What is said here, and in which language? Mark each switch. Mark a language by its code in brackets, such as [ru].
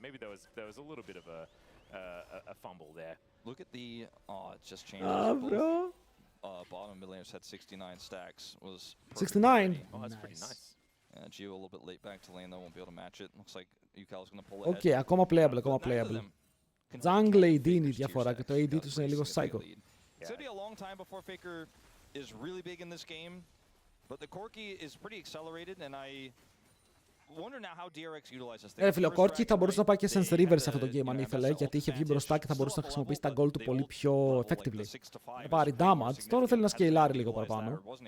[en] Maybe there was a little bit of a fumble there. Look at the it just changed. Bro. Bottom mid laners had 69 stacks. Was 69. Oh, that's pretty nice. Gio a little bit late back to lane though, won't be able to match it. Looks like Yukal's gonna pull ahead. [el] Okay, ακόμα playable, ακόμα playable. Jungle AD είναι η διαφορά και το AD τους είναι λίγο psycho. [en] It's gonna be a long time before Faker is really big in this game. But the Corki is pretty accelerated and I wonder now how DRX utilizes this. [el] Φίλε, ο Corki θα μπορούσε να πάει και Sense River σε αυτό το game αν ήθελε, γιατί είχε βγει μπροστά και θα μπορούσε να χρησιμοποιήσει τα gold του πολύ πιο effectively. Να πάρει damage, τώρα θέλει να σκεϊλάρει λίγο παραπάνω.